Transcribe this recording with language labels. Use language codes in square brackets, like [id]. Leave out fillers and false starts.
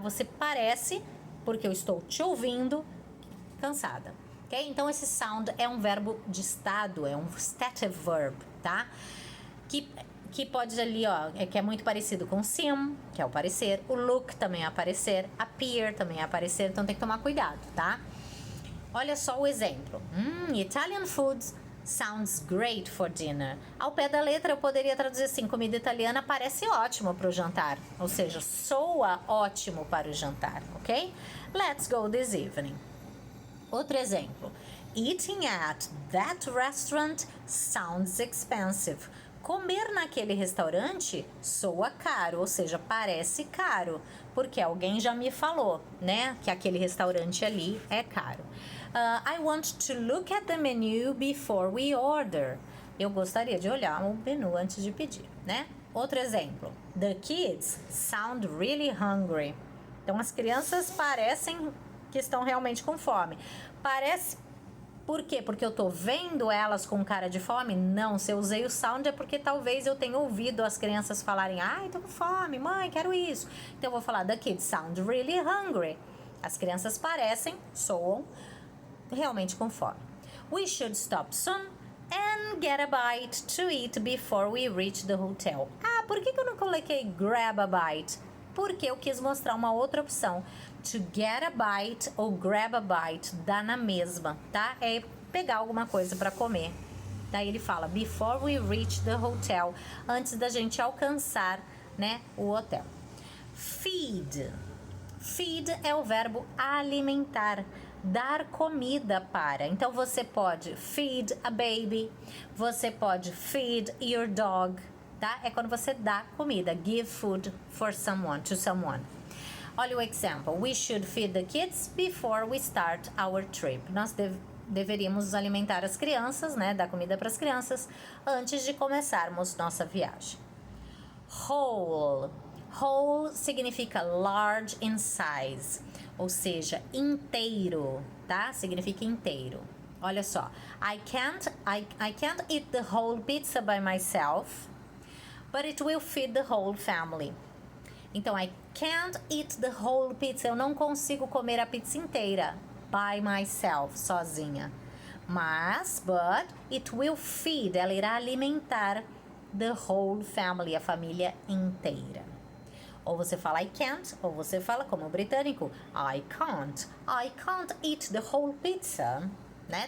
[pt] Você parece, porque eu estou te ouvindo, cansada, ok? Então, esse sound é um verbo de estado, é um stative verb, tá? Que pode ali, ó, que é muito parecido com seem, que é o parecer, o look também é aparecer, appear também é aparecer, então tem que tomar cuidado, tá? Olha só o exemplo. [en] Italian food sounds great for dinner. [pt] Ao pé da letra eu poderia traduzir assim, comida italiana parece ótimo para o jantar, ou seja, soa ótimo para o jantar, ok? [en] Let's go this evening. [pt] Outro exemplo. [en] Eating at that restaurant sounds expensive. [pt] Comer naquele restaurante soa caro, ou seja, parece caro, porque alguém já me falou, né, que aquele restaurante ali é caro. [en] I want to look at the menu before we order. [pt] Eu gostaria de olhar o menu antes de pedir, né? Outro exemplo. [en] The kids sound really hungry. [pt] Então as crianças parecem que estão realmente com fome. Parece. Por quê? Porque eu tô vendo elas com cara de fome? Não, se eu usei o sound é porque talvez eu tenha ouvido as crianças falarem: ai, tô com fome, mãe, quero isso. Então eu vou falar: [en] the kids sound really hungry. [pt] As crianças parecem, soam realmente com fome. [en] We should stop soon and get a bite to eat before we reach the hotel. [pt] Ah, por que eu não coloquei grab a bite? Porque eu quis mostrar uma outra opção. To get a bite ou grab a bite dá na mesma, tá? É pegar alguma coisa para comer. Daí ele fala [en] before we reach the hotel, [pt] antes da gente alcançar, né, o hotel. Feed. Feed é o verbo alimentar, dar comida para. Então você pode [en] feed a baby, [pt] você pode [en] feed your dog, [pt] tá? É quando você dá comida, [en] give food for someone, to someone. [pt] Olha o example. [en] We should feed the kids before we start our trip. [pt] Nós deveríamos alimentar as crianças, né? Dar comida para as crianças antes de começarmos nossa viagem. Whole. Whole significa [en] large in size, [pt] ou seja, inteiro, tá? Significa inteiro. Olha só. [en] I can't eat the whole pizza by myself, but it will feed the whole family. [pt] Então, [en] I can't eat the whole pizza. [pt] Eu não consigo comer a pizza inteira [en] by myself, [pt] sozinha. Mas, [en] but it will feed. [pt] Ela irá alimentar [en] the whole family, [pt] a família inteira. Ou você fala I can't, ou você fala como o britânico, [en] I can't eat the whole pizza. [pt] Né?